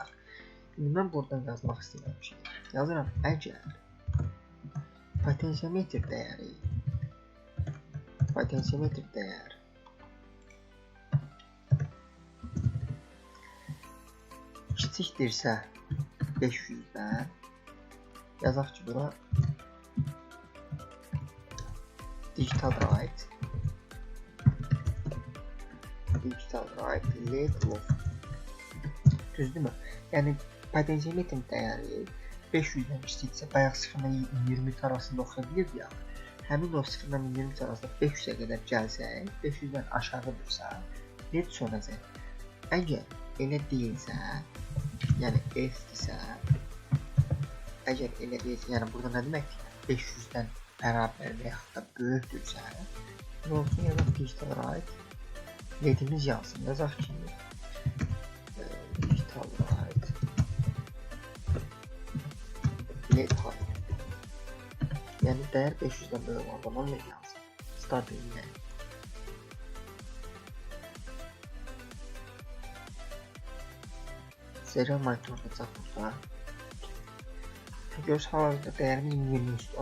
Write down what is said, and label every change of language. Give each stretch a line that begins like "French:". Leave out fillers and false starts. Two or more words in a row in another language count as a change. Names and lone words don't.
Azerbaijani: İndi mən buradan yazmaq istəyirəm ki, yazıram əgər potensiometr dəyəri kiçikdirsə 500-dən yazaq ki bura
English: digital write LED low.
Azerbaijani: Düzdürmü? Yəni potensiometrin dəyəri 500-dən kiçiksə bayaq 0-dan 23 arasında oxuya bilirdi ya. Həmin o 0-dan 23 arasında 500-ə qədər gəlsək, 500-dən aşağıdırsa LED sönəcək. Əgər elə deyilsə, yəni S-dirsə, əgər elə deyilsə, yəni burada nə deməkdir? 500-dən bərabər və yaxud da böyükdürsə, nə olsun, yazaq
English: digital write
Azerbaijani: LED-imiz yazsın, yazaq ki
English: digital write LED high.
Azerbaijani: Yəni dəyər 500-dən böyük olan zaman LED yazsın. Start edin.
English: Serial monitorda
Azerbaijani: burada. Görürsünüz hal-hazırda dəyərimiz 23-dür.